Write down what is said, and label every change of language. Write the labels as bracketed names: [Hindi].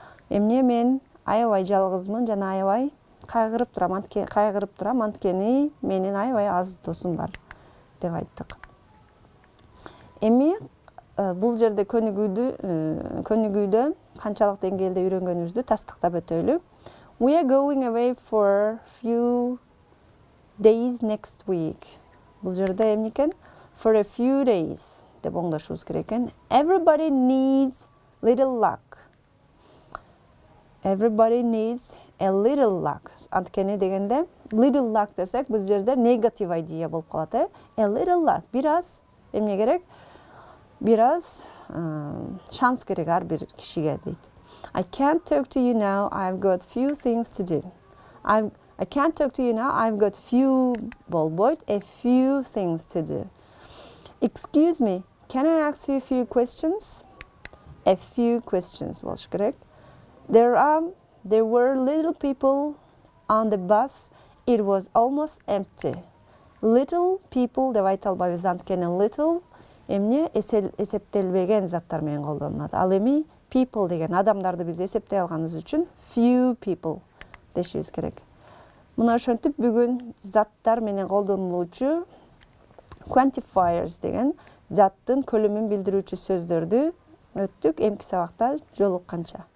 [Kyrgyz] Эмне мен аябай жалгызмын жана аябай кайгырып турам, анткени менин аябай аз досум бар деп айттык. Эми бул жерде көнүгүүдө канчалык деңгээлде үйрөнгөнүбүздү тастыктап өтөлү. [English] We are going away for few days next week. [Kyrgyz] Бул жерде эмне экен? [English] For a few days [Kyrgyz] деп оңдошубуз керек экен. [English] Everybody needs little luck. Everybody needs a little luck. [Kyrgyz] Анткени дегенде [English] little luck [Kyrgyz] десек бул жерде [English] negative idea [Kyrgyz] болуп калат. [English] A little luck. [Kyrgyz] Бир аз эмне керек? Бир аз шанс керек ар бир кишиге дейт. [English] I can't talk to you now. I've got few things to do. I can't talk to you now. I've got few a few things to do. Excuse me. Can I ask you a few questions? A few questions [Kyrgyz] болуш керек. [English] There were little people on the bus. It was almost empty. Little people [Kyrgyz] деп айта албайбыз, анткени little эмне эсептелбеген заттар менен колдонулат. Ал эми people деген адамдарды биз эсептей алганыбыз үчүн [English] few people [Kyrgyz] дешибиз керек. Мына ошентип бүгүн заттар менен колдонулуучу quantifiers деген заттын көлөмүн билдирүүчү сөздөрдү өттүк. Эмки сабакта жолукканча.